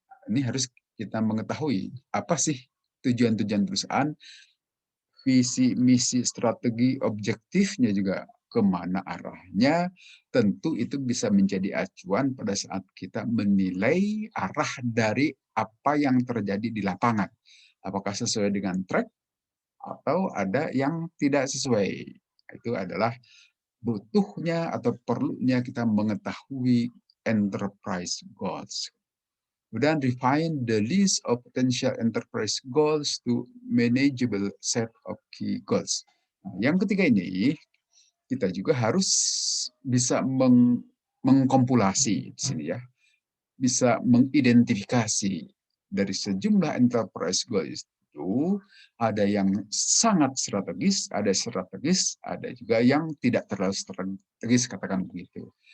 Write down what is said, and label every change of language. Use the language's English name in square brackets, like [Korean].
[Indonesian] Ini harus kita mengetahui apa sih tujuan-tujuan perusahaan, visi, misi, strategi, objektifnya juga kemana arahnya, tentu itu bisa menjadi acuan pada saat kita menilai arah dari apa yang terjadi di lapangan. Apakah sesuai dengan track atau ada yang tidak sesuai. Itu adalah butuhnya atau perlunya kita mengetahui enterprise goals. Kemudian [English] refine the list of potential enterprise goals to manageable set of key goals. [Indonesian] Nah, yang ketiga ini kita juga harus bisa mengkompilasi di sini ya, bisa mengidentifikasi dari sejumlah enterprise goals itu ada yang sangat strategis, ada juga yang tidak terlalu strategis katakan begitu.